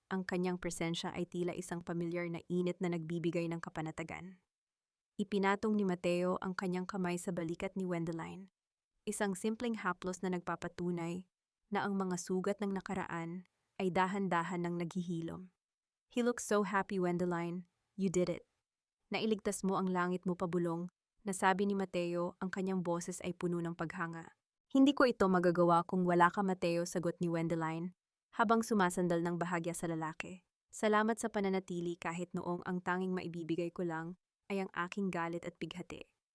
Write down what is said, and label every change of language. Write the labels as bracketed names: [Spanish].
[Filipino] Ang kanyang presensya ay tila isang pamilyar na init na nagbibigay ng kapanatagan. Ipinatong ni Mateo ang kanyang kamay sa balikat ni Wendeline. Isang simpleng haplos na nagpapatunay na ang mga sugat ng nakaraan ay dahan-dahan nang naghihilom. [English] He looks so happy, Wendeline. You did it. [Filipino] Nailigtas mo ang langit mo, pabulong, nasabi ni Mateo, ang kanyang boses ay puno ng paghanga. Hindi ko ito magagawa kung wala ka, Mateo, sagot ni Wendeline, habang sumasandal ng bahagya sa lalaki. Salamat sa pananatili kahit noong ang tanging maibibigay ko lang ay ang aking galit at bighati.